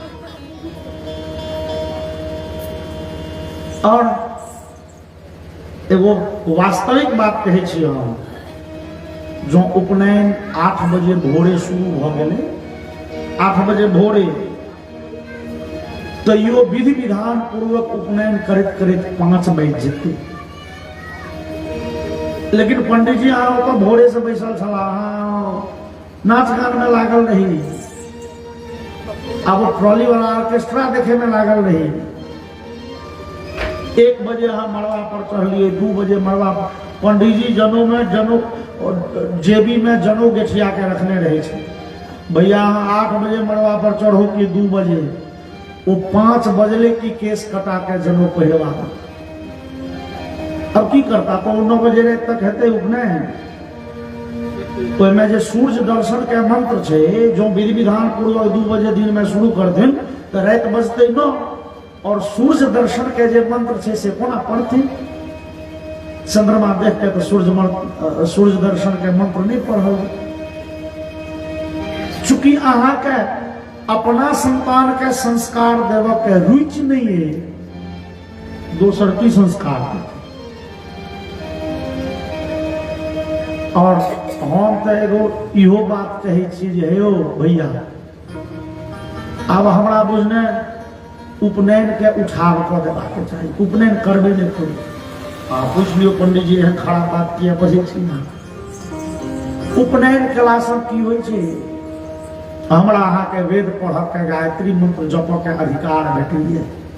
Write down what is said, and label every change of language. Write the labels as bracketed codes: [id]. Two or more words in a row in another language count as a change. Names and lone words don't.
[mai] और एगो वास्तविक बात कहै छी हम, जो उपनयन 8 बजे भोरे शुरू भ गेलै, 8 बजे भोरे तो यो विधि विधान पूर्वक उपनयन करत करत 5 बज जेतै। लेकिन पंडित जी अहाँ तो भोरे से बैसल छला, नाच गान में लागल रही, अब ट्रॉली वाला ऑर्केस्ट्रा देखे में लागल रही। 1 बजे अहाँ मड़वा पर चढ़लिए, 2 बजे मड़वा पर पंडित जी जनऊ जेबी में जनऊ गेठिया के रखने रहे थे। भैया 8 बजे मड़वा पर चढ़ो कि 2 बजे, वो 5 बजले की केस कटा के जनऊ पहलवा। अब की करता तो 9 बजे रात तक हेते उपनयन। तो में जे सूर्य दर्शन के मंत्र छे, जो विधि विधान पूर्वक 2 बजे दिन में शुरू कर दिन तो रात बजते 9, और सूर्य दर्शन के जे मंत्र छे से कोना पढ़ते। चंद्रमा देख के तो सूर्य दर्शन के मंत्र नहीं पढ़ल। चूंकि अहाँ के अपना संतान के संस्कार देव के रुचि नहीं है, दोसर की संस्कार देते। और हम तो एगो इहो बात कहे छी जे हे भैया, अब हमरा बुझने उपनयन के उठाव कर देबाके चाही, उपनयन करबे नहीं करू। पूछ लियो पंडित जी एहन खराब बात किया बजे छी ना। उपनयन केला से की होय छै, हमरा अहाँ के वेद पढ़ के गायत्री मंत्र जप के अधिकार भेटैए।